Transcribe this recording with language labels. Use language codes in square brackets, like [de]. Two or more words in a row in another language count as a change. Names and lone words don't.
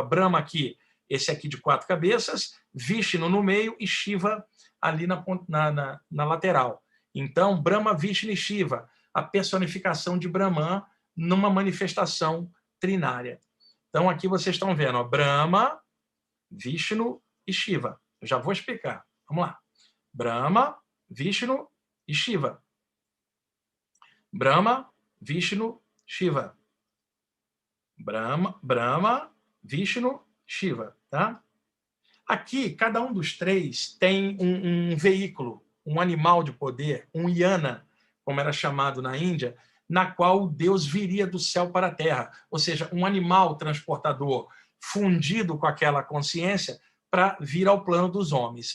[pt] Brahma aqui, esse aqui de 4 cabeças, Vishnu no meio e Shiva ali na lateral. Então, Brahma, Vishnu e Shiva, a personificação de Brahman numa manifestação trinária. Então, aqui vocês estão vendo, ó, Brahma, Vishnu e Shiva. Eu já vou explicar. Vamos lá. Brahma, Vishnu e Shiva. Brahma, Vishnu, Shiva. Brahma, Vishnu, Shiva. Tá? Aqui, cada um dos 3 tem um veículo, um animal de poder, um yana, como era chamado na Índia, na qual Deus viria do céu para a terra, ou seja, um animal transportador fundido com aquela consciência para vir ao plano dos homens.